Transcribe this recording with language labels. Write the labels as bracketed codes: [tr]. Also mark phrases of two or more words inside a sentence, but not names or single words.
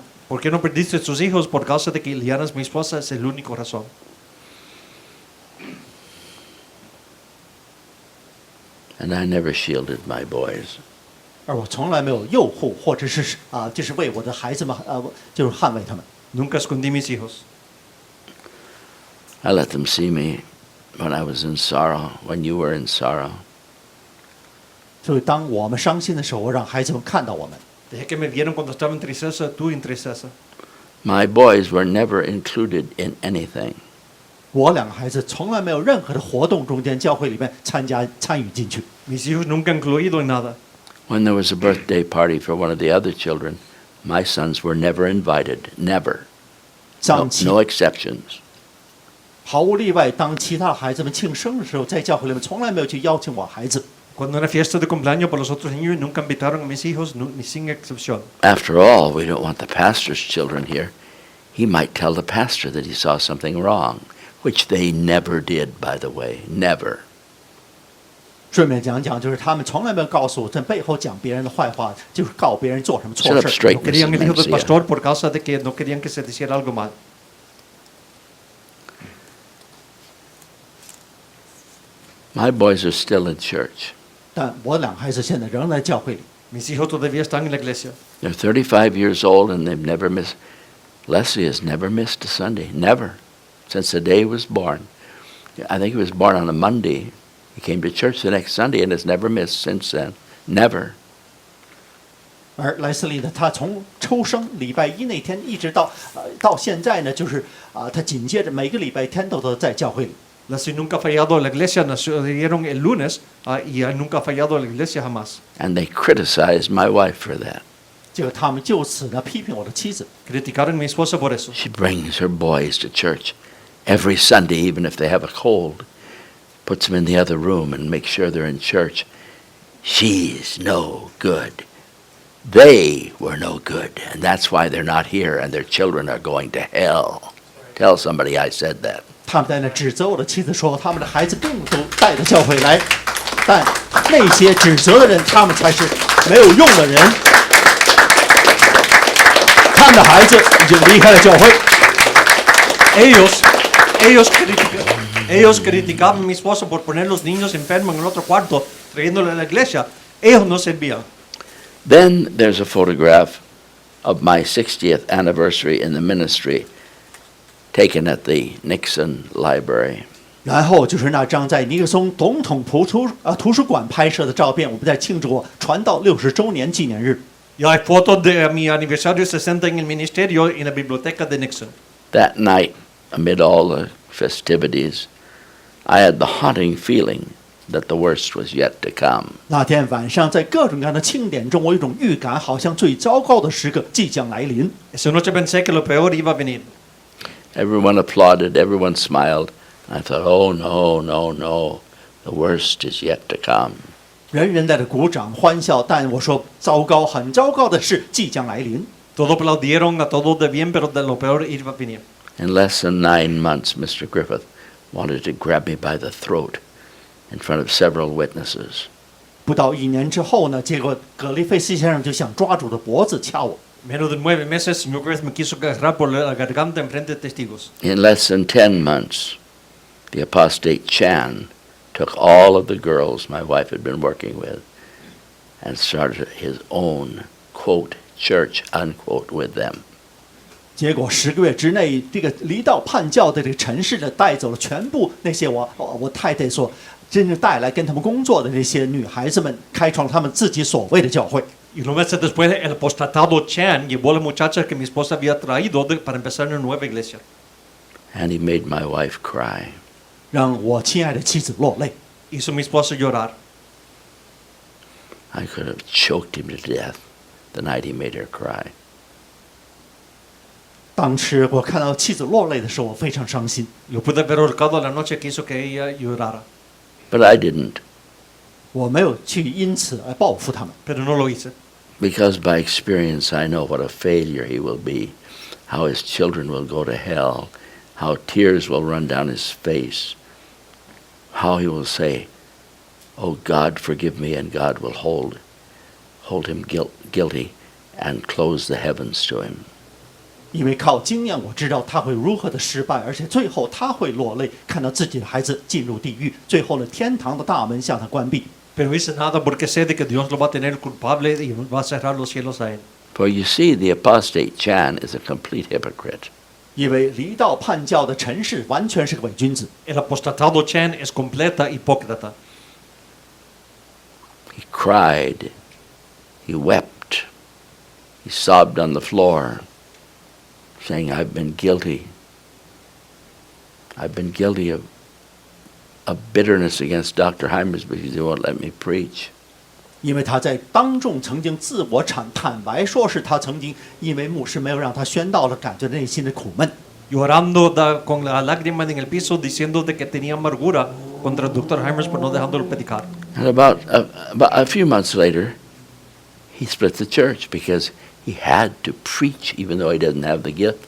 [es] ¿Por qué no perdiste tus hijos? Por causa de que Ileana es mi esposa, es el único razón. [en] And I never shielded my boys. [zh] 而我从来没有诱惑或者是就是为我的孩子们就是捍卫他们。 [es] Nunca escondí mis hijos. [en] I let them see me when I was in sorrow, when you were in sorrow. [zh] 所以当我们伤心的时候，我让孩子们看到我们。 [es] Dejé que me vieron cuando estaba en tristeza, tú en tristeza. [en] My boys were never included in anything. [zh] 我两个孩子从来没有任何的活动中间教会里面参与进去。 [es] Mis hijos nunca han incluido en nada. [en] When there was a birthday party for one of the other children, my sons were never invited. Never. [zh] 当 [en] No exceptions. [zh] 毫无例外，当其他孩子们庆生的时候，在教会里面从来没有去邀请我孩子。 [es] Cuando era fiesta de cumpleaños para los otros niños, nunca invitaron a mis hijos, ni sin excepción. [en] After all, we don't want the pastor's children here. He might tell the pastor that he saw something wrong, which they never did, by the way. Never. [zh] 顺便讲讲，就是他们从来没有告诉我，在背后讲别人的坏话，就是告别人做什么 [en] Set [zh] 错 [en] up [zh] 事。 [en] straight, [es] No querían el hijo del Mrs. Mencia. pastor por causa de que no querían que se hiciera algo mal. [en] My boys are still in church. [zh] 但我两个孩子现在仍在教会里。 [es] Mis hijos todavía están en la iglesia. [en] They're 35 years old and they've never missed. Leslie has never missed a Sunday. Never. Since the day he was born. I think he was born on a Monday. He came to church the next Sunday and has never missed since then. Never. [zh] 而莱斯利呢，他从出生礼拜一那天一直到现在呢，就是他紧接着每个礼拜天都在教会里。 [es] Lassie nunca ha fallado en la iglesia, nacieron el lunes y nunca ha fallado en la iglesia jamás. [en] And they criticized my wife for that. [zh] 结果他们就此呢批评我的妻子。 [es] Criticaron a mi esposa por eso. [en] She brings her boys to church every Sunday, even if they have a cold. Puts them in the other room and makes sure they're in church. She's no good. They were no good, and that's why they're not here, and their children are going to hell. Tell somebody I said that. [zh] 他们在那指责我的妻子说，他们的孩子并不都带到教会来，但那些指责的人，他们才是没有用的人。他们的孩子已经离开了教会。 [es] Ellos criticaban a mi esposa por poner los niños enfermos en el otro cuarto, trayéndole a la iglesia. Ellos no servían. [en] Then there's a photograph of my 60th anniversary in the ministry taken at the Nixon Library. [zh] 然后就是那张在尼克松总统图书馆拍摄的照片，我们在庆祝传道60周年纪念日。 [es] Y hay fotos de mi aniversario 60 en el ministerio en la biblioteca de Nixon. [en] That night, amid all the festivities, I had the haunting feeling that the worst was yet to come. [zh] 那天晚上，在各种各样的庆典中，我有一种预感，好像最糟糕的时刻即将来临。 [es] Esa noche pensé que lo peor iba a venir. [en] Everyone applauded, everyone smiled. I thought, oh no, no, no, the worst is yet to come. [zh] 人人在这鼓掌欢笑，但我说糟糕，很糟糕的事即将来临。 [es] Todos aplaudieron, a todos de bien, pero de lo peor iba a venir. [en] In less than 9 months, Mr. Griffith wanted to grab me by the throat in front of several witnesses. [zh] 不到1年之后呢，结果葛利菲斯先生就想抓住我的脖子掐我。 [es] Menos de 9 meses, señor Griffith me quiso agarrar por la garganta en frente de testigos. [en] In less than 10 months, the apostate Chan took all of the girls my wife had been working with and started his own, quote, church, unquote, with them. [zh] 结果10个月之内，这个离道叛教的这个陈氏呢，带走了全部那些我太太所真正带来跟他们工作的这些女孩子们，开创他们自己所谓的教会。 [es] Y unos meses después, el apostatado Chan llevó a las muchachas que mi esposa había traído para empezar una nueva iglesia. [en] And he made my wife cry. [zh] 让我亲爱的妻子落泪。 [es] Hizo a mi esposa llorar. [en] I could have choked him to death the night he made her cry. [zh] 当时我看到妻子落泪的时候，我非常伤心。 [es] Lo pude haber ahorcado la noche que hizo que ella llorara, [en] But I didn't, [zh] 我没有去因此而报复他们， [es] pero no lo hice. [en] because by experience I know what a failure he will be, how his children will go to hell, how tears will run down his face, how he will say, "Oh God, forgive me," and God will hold him guilty and close the heavens to him. [zh] 因为靠经验我知道他会如何的失败，而且最后他会落泪，看到自己的孩子进入地狱，最后呢，天堂的大门向他关闭。 [es] Pero dice nada porque sé de que Dios lo va a tener culpable y va a cerrar los cielos a él. [en] For you see, the apostate Chan is a complete hypocrite. [zh] 因为离道叛教的陈氏完全是个伪君子， [es] El apostatado Chen es completa hipócrita. [en] He cried, he wept, he sobbed on the floor, saying, I've been guilty. I've been guilty of bitterness against Dr. Hymers because he won't let me preach. [zh] 因为他在当众曾经自我坦白说是他曾经因为牧师没有让他宣道了，感觉内心的苦闷。 [es] Llorando con la lágrima en el piso diciendo de que tenía amargura contra el Dr. Hymers por no dejándolo predicar. [en] And about a few months later, he split the church because he had to preach even though he doesn't have the gift.